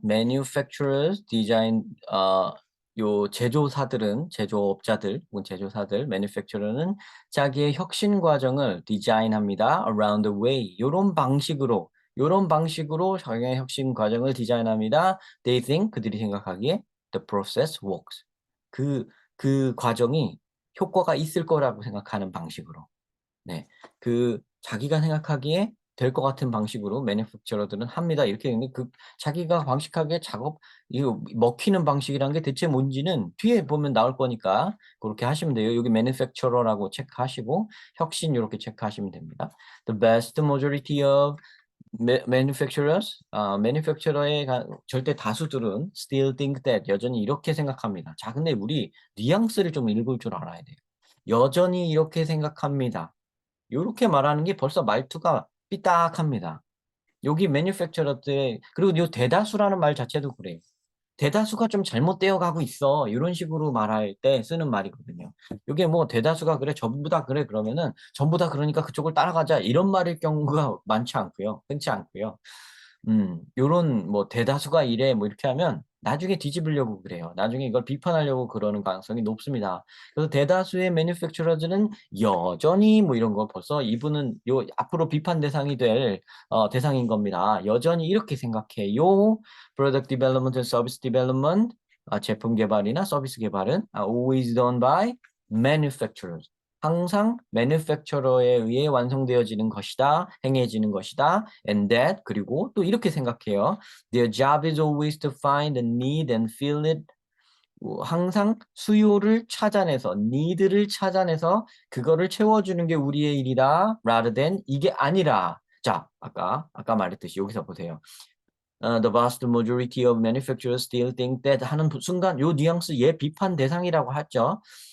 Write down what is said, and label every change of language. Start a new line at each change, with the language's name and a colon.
English: Manufacturers design,
Korean: 요 제조업자들, 혹은 제조사들, manufacturer는 자기의 혁신 과정을 디자인합니다.
English: around the way.
Korean: 요런 방식으로 자기의 혁신 과정을 디자인합니다.
English: They think,
Korean: 그들이 생각하기에
English: the process works.
Korean: 그, 그 과정이 효과가 있을 거라고 생각하는 방식으로. 네. 자기가 생각하기에 될 것 같은 방식으로 매니팩처러들은 합니다. 이렇게 되는데 자기가 방식하기에 이거 먹히는 방식이란 게 대체 뭔지는 뒤에 보면 나올 거니까 그렇게 하시면 돼요. 여기 매니팩처러라고 체크하시고 혁신 요렇게 체크하시면 됩니다.
English: The vast majority of manufacturers,
Korean: 매니팩처러의 절대 다수들은
English: still think that,
Korean: 여전히 이렇게 생각합니다. 자, 근데 우리 뉘앙스를 좀 읽을 줄 알아야 돼요. 여전히 이렇게 생각합니다. 요렇게 말하는 게 벌써 말투가 삐딱합니다. 여기 매니팩처러들, 그리고 요 대다수라는 말 자체도 그래요. 대다수가 좀 잘못되어 가고 있어. 이런 식으로 말할 때 쓰는 말이거든요. 이게 뭐 대다수가 그래, 전부 다 그래 그러면은 전부 다 그러니까 그쪽을 따라가자 이런 말일 경우가 많지 않고요. 흔치 않고요. 요런 뭐 대다수가 이래 뭐 이렇게 하면 나중에 뒤집으려고 그래요. 나중에 이걸 비판하려고 그러는 가능성이 높습니다. 그래서 대다수의 매니팩처러즈는 여전히 뭐 이런 거 벌써 이분은 요 앞으로 비판 대상이 될 대상인 겁니다. 여전히 이렇게 생각해요.
English: Product development and service development,
Korean: 제품 개발이나 서비스 개발은
English: always done by manufacturers.
Korean: 항상 매니팩처러에 의해 완성되어지는 것이다, 행해지는 것이다.
English: And that,
Korean: 그리고 또 이렇게 생각해요.
English: Their job is always to find a need and fill it.
Korean: 항상 수요를 찾아내서, need를 찾아내서 그거를 채워주는 게 우리의 일이다.
English: Rather than,
Korean: 이게 아니라. 자, 아까 말했듯이 여기서 보세요.
English: The vast majority of manufacturers still think that
Korean: 하는 순간 요 뉘앙스 얘 비판 대상이라고 하죠.